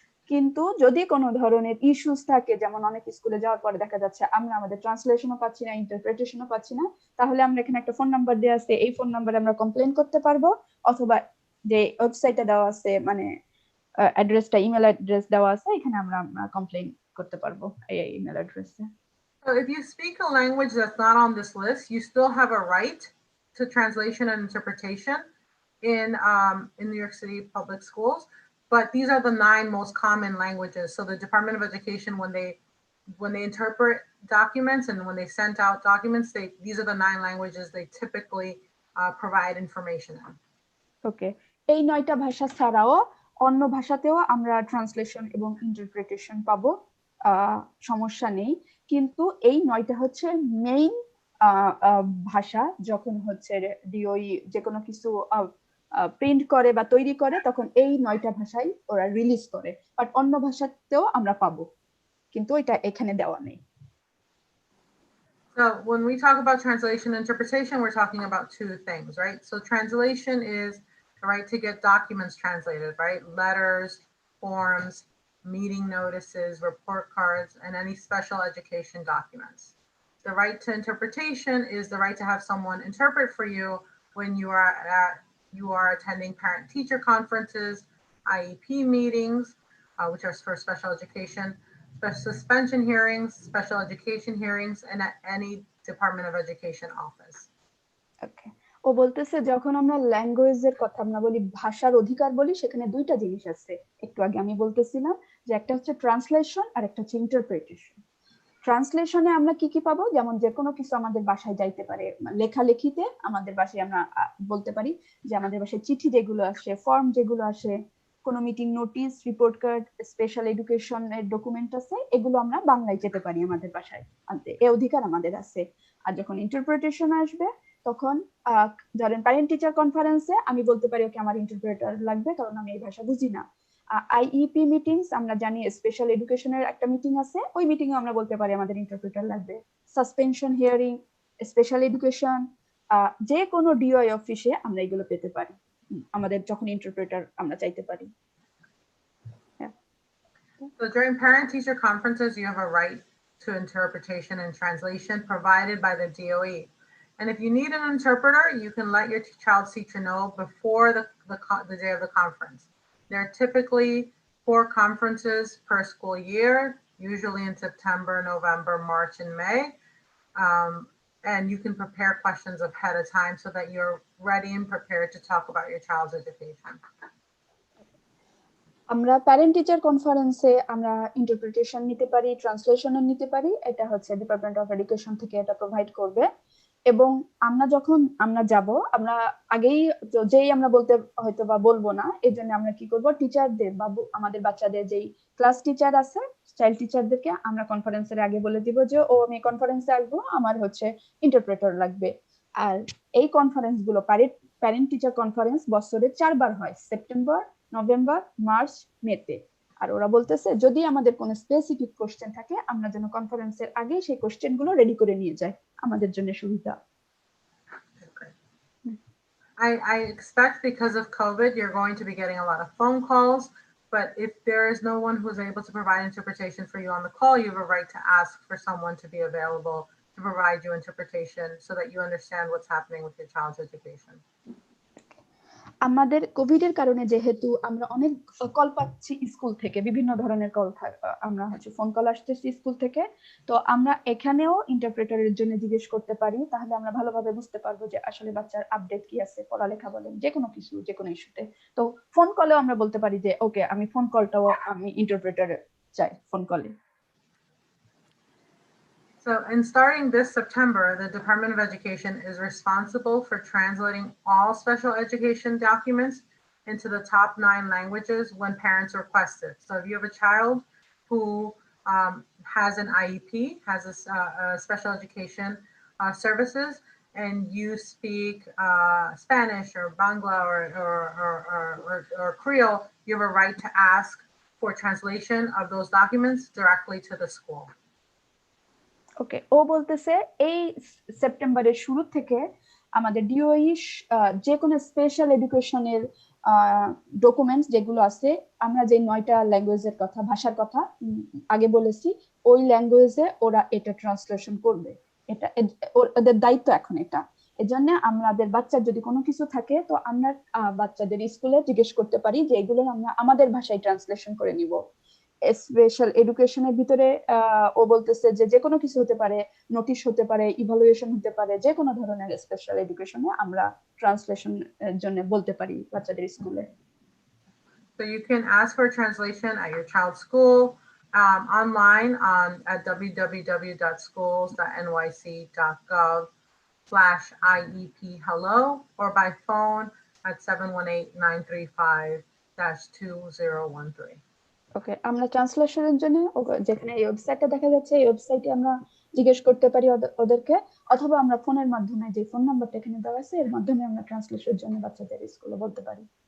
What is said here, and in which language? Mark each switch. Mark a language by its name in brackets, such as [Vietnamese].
[Bangla] কিন্তু যদি কোনো ধরনের ইস্যুস থাকে, যেমন অনেক স্কুলে যাওয়ার পরে দেখা যাচ্ছে আমরা আমাদের ট্রান্সলেশনও পাচ্ছি না, ইন্টারপ্রিটেশনও পাচ্ছি না, তাহলে আমরা এখানে একটা ফোন নাম্বার দেওয়া আছে, এই ফোন নাম্বারে আমরা কমপ্লেন করতে পারবো, অথবা যে ওয়েবসাইটে দেওয়া আছে মানে অ্যাড্রেসটা, ইমেল অ্যাড্রেস দেওয়া আছে, এখানে আমরা কমপ্লেন করতে পারবো এই ইমেল অ্যাড্রেসে। [English] So if you speak a language that's not on this list, you still have a right to translation and interpretation in New York City public schools. But these are the 9 most common languages. So the Department of Education, when they interpret documents and when they send out documents, these are the 9 languages they typically provide information in. [Bangla] ওকে, এই 9টা ভাষা ছাড়াও অন্য ভাষাতেও আমরা translation এবং interpretation পাবো, সমস্যা নেই। কিন্তু এই 9টা হচ্ছে মেইন ভাষা। যখন হচ্ছে ডিওই যে কোনো কিছু প্রিন্ট করে বা তৈরি করে তখন এই 9টা ভাষাই ওরা রিলিজ করে, বাট অন্য ভাষাতেও আমরা পাবো, কিন্তু এটা এখানে দেওয়া নেই। [English] So when we talk about translation and interpretation, we're talking about 2 things, right? So translation is the right to get documents translated, right? Letters, forms, meeting notices, report cards, and any special education documents. The right to interpretation is the right to have someone interpret for you when you are attending parent-teacher conferences, IEP meetings, which are for special education, suspension hearings, special education hearings, and at any Department of Education office. Okay. [Bangla] ও বলতেছে যখন আমরা ল্যাঙ্গুয়েজের কথা আমরা বলি, ভাষার অধিকার বলি, সেখানে 2টা জিনিস আছে। একটু আগে আমি বলতেছিলাম যে একটা হচ্ছে ট্রান্সলেশন আর একটা হচ্ছে ইন্টারপ্রিটেশন। ট্রান্সলেশনে আমরা কি কি পাবো, যেমন যে কোনো কিছু আমাদের বাসায় যাইতে পারে, লেখালেখিতে আমাদের বাসায় আমরা বলতে পারি যে আমাদের বাসায় চিঠি যেগুলো আসে, ফর্ম যেগুলো আসে, কোনো meeting notice, report card, special এডুকেশনের ডকুমেন্ট আছে, এগুলো আমরা বাংলায় যেতে পারি আমাদের বাসায় আনতে, এই অধিকার আমাদের আছে। আর যখন ইন্টারপ্রিটেশন আসবে তখন ধরেন প্যারেন্ট টিচার কনফারেন্সে আমি বলতে পারি ওকে আমার ইন্টারপ্রেটার লাগবে কারণ আমি এই ভাষা বুঝি না। আইইপি মিটিংস আমরা জানি স্পেশাল এডুকেশনের একটা মিটিং আছে, ওই মিটিং এ আমরা বলতে পারি আমাদের ইন্টারপ্রেটার লাগবে। সাসপেনশন হিয়ারিং, স্পেশাল এডুকেশন, যে কোনো ডিওআই অফিসে আমরা এগুলো পেতে পারি আমাদের যখন ইন্টারপ্রেটার আমরা চাইতে পারি। [English] So during parent-teacher conferences, you have a right to interpretation and translation provided by the DOE. And if you need an interpreter, you can let your child's teacher know before the day of the conference. There are typically 4 conferences per school year, usually in September, November, March, and May. And you can prepare questions ahead of time so that ready and prepared to talk about your child's education? [Bangla] আমরা parent teacher কনফারেন্সে আমরা interpretation নিতে পারি, ট্রান্সলেশনও নিতে পারি। এটা হচ্ছে department of education থেকে এটা প্রোভাইড করবে। এবং আমরা যখন আমরা যাব, আমরা আগেই যেই আমরা বলতে হয়তো বা বলবো না, এই জন্য আমরা কি করব, টিচারদের বা আমাদের বাচ্চাদের যেই ক্লাস টিচার আছে, চাইল্ড টিচারদেরকে আমরা কনফারেন্সের আগে বলে দিব যে ও আমি কনফারেন্সে আসবো, আমার হচ্ছে ইন্টারপ্রেটার লাগবে। আর এই কনফারেন্স গুলো প্যারেন্ট টিচার কনফারেন্স বছরে 4 বার হয়, সেপ্টেম্বর, নভেম্বর, মার্চ, মেতে। আর ওরা বলতেছে যদি আমাদের কোনো স্পেসিফিক কোশ্চেন থাকে আমরা যেন কনফারেন্সের আগে সেই কোশ্চেন গুলো রেডি করে নিয়ে যাই, আমাদের জন্য সুবিধা। [English] I expect because of COVID, you're going to be getting a lot of phone calls, but if there is no one who's able to provide interpretation for you on the call, you have a right to ask for someone to be available to provide you interpretation so that you understand what's happening with your child's education. [Bangla] আমাদের Covid এর কারণে যেহেতু আমরা অনেক call পাচ্ছি school থেকে, বিভিন্ন ধরনের কল, আমরা হচ্ছে ফোন কল আসতেছি স্কুল থেকে, তো আমরা এখানেও ইন্টারপ্রেটারের জন্য জিজ্ঞেস করতে পারি, তাহলে আমরা ভালোভাবে বুঝতে পারবো যে আসলে বাচ্চার আপডেট কি আছে, পড়ালেখা বলেন, যে কোনো কিছু, যে কোনো ইস্যুতে। তো ফোন কলেও আমরা বলতে পারি যে ওকে আমি ফোন কলটাও আমি ইন্টারপ্রেটার চাই ফোন কলে। [English] So, in starting this September, the Department of Education is responsible for translating all special education documents into the top 9 languages when parents request it. So, if you have a child who has an IEP, has a special education services, and you speak Spanish or Bangla or Creole, you have a right to ask for translation of those documents directly to the school. [Bangla] ওকে, ও বলতেছে এই সেপ্টেম্বরের শুরু থেকে আমাদের DOE যে কোনো special এডুকেশনের documents যেগুলো আছে, আমরা যে 9টা ল্যাঙ্গুয়েজের কথা, ভাষার কথা আগে বলেছি, ওই ল্যাঙ্গুয়েজে ওরা এটা ট্রান্সলেশন করবে। এটা ওদের দায়িত্ব এখন এটা। এজন্য আমাদের বাচ্চার যদি কোনো কিছু থাকে তো আমরা বাচ্চাদের স্কুলে জিজ্ঞেস করতে পারি যে এগুলো আমরা আমাদের ভাষায় ট্রান্সলেশন করে নিব। স্পেশাল এডুকেশনের ভিতরে ও বলতেছে যে যে কোনো কিছু হতে পারে, নোটিশ হতে পারে, ইভালুয়েশন হতে পারে, যে কোনো ধরনের স্পেশাল এডুকেশনে আমরা ট্রান্সলেশন এর জন্য বলতে পারি বাচ্চাদের স্কুলে। [English] So you can ask for a translation at your child's school, online at www.schools.nyc.gov/IEP hello, or by phone at 718-935-2013. [Bangla] ওকে, আমরা ট্রান্সলেশনের জন্য যেখানে এই ওয়েবসাইটটা দেখা যাচ্ছে, এই ওয়েবসাইটে আমরা জিজ্ঞেস করতে পারি ওদেরকে, অথবা আমরা ফোনের মাধ্যমে, যে ফোন নাম্বারটা এখানে দেওয়া আছে এর মাধ্যমে আমরা ট্রান্সলেশনের জন্য বাচ্চাদের স্কুলে বলতে পারি।